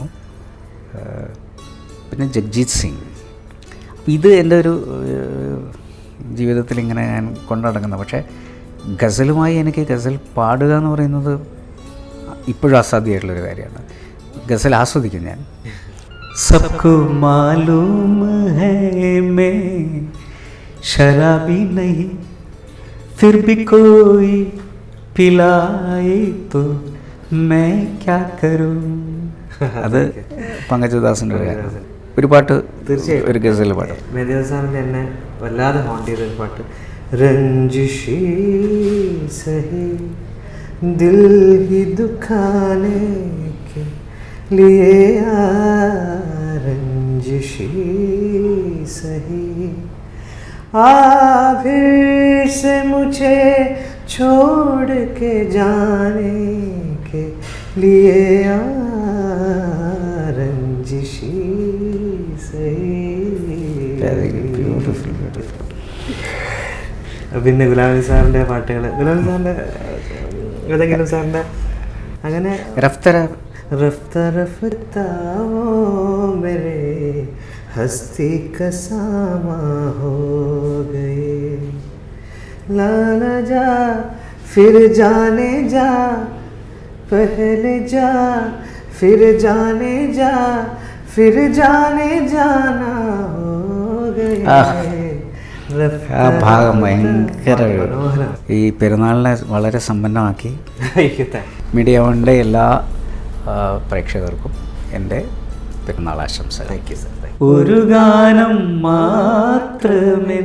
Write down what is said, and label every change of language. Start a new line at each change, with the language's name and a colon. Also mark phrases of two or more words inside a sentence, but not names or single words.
Malayalam: പിന്നെ ജഗ്ജീത് സിംഗ്. ഇത് എൻ്റെ ഒരു ജീവിതത്തിൽ ഇങ്ങനെ ഞാൻ കൊണ്ടുനടക്കുന്നത്. പക്ഷേ ഗസലുമായി എനിക്ക് ഗസൽ പാടുക എന്ന് പറയുന്നത് ഇപ്പോഴും അസാധ്യമായിട്ടുള്ളൊരു കാര്യമാണ്. ഗസൽ ആസ്വദിക്കും ഞാൻ.
Hindi: सबको मालूम है मैं शराबी नहीं, फिर भी कोई पिलाए तो मैं क्या करूं.
Malayalam: അത് പങ്കജുദാസിൻ്റെ ഒരു പാട്ട്, തീർച്ചയായും ഒരു ഗസൽ പാട്ട്. മെഹദി സാറിൻ്റെ എന്നെ വല്ലാതെ ഹോണ്ട് ചെയ്തൊരു പാട്ട്,
Hindi: रंजिश ही सही दिल ही दुखाने के लिए रंजिशी सही आ फिर से मुझे छोड़ के जाने के लिए रंजिशी सही.
Malayalam: പിന്നെ ഗുലാം അലി സാറിൻ്റെ പാട്ടുകൾ, ഗുലാം അലി സാറിൻ്റെ ഏതെങ്കിലും സാറിൻ്റെ അങ്ങനെ
Hindi: रफ्ता रफ्ता वो मेरे हस्ती का सामा हो गए, लाना जा फिर जाने जा, पहले जा फिर जाने जा, फिर जाने जाना हो गए.
Malayalam: ആ ഭാഗം ഭയങ്കര ഈ പെരുന്നാളിനെ വളരെ സമ്പന്നമാക്കി. മീഡിയ വണ്ണിൻ്റെ എല്ലാ പ്രേക്ഷകർക്കും എൻ്റെ പെരുന്നാൾ ആശംസ.
English: Thank you sir.
Malayalam: ഒരു ഗാനം മാത്രമെൻ